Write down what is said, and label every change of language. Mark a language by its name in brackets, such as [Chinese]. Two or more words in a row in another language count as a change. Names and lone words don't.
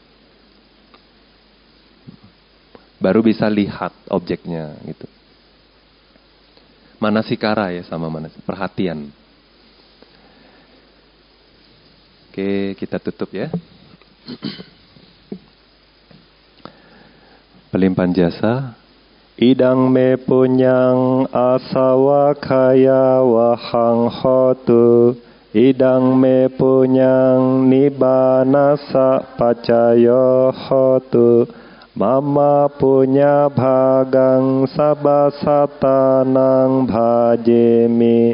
[Indonesian] Baru bisa lihat objeknya gitu. Manasikara ya sama perhatian. Oke, kita tutup ya. Pelimpahan jasa. [Pali] Idang me punyang asawa kaya wahang hotu. Idang me punyang nibanasa pacayo hotu. Mama punya bhagang sabasatanang bhajemi.